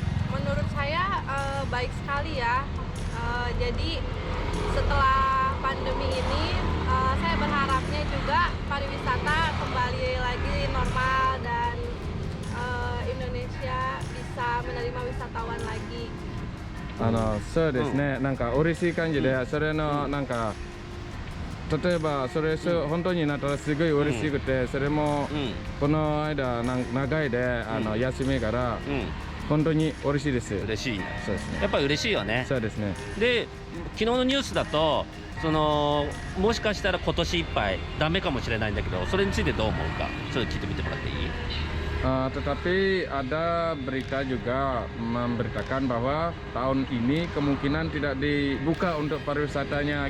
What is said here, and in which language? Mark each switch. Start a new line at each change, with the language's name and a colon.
Indonesian: Menurut saya baik sekali ya. Jadi setelah pandemi ini saya berharapnya juga pariwisata kembali lagi normal dan Indonesia bisa menerima wisatawan lagi.
Japanese: そうですね、なんか嬉しい感じで、それのなんか例えばそれ本当になったらすごい嬉しくて、それもこの間長いで休みから本当に嬉しいです。嬉しいね。そうですね。やっぱり嬉しいよね。そうですね。で、昨日のニュースだともしかしたら今年いっぱいダメかもしれないんだけど、それについてどう思うかちょっと聞いてみてもらっていい
Indonesian: ？Tetapi ada berita juga memberitakan bahwa tahun ini kemungkinan tidak dibuka untuk pariwisatanya.